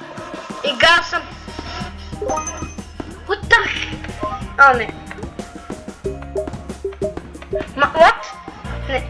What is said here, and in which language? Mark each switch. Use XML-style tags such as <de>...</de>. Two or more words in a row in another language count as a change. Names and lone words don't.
<bg>Играл съм.</bg> <en>What the heck? Не. What?</en> <bg>Не.</bg>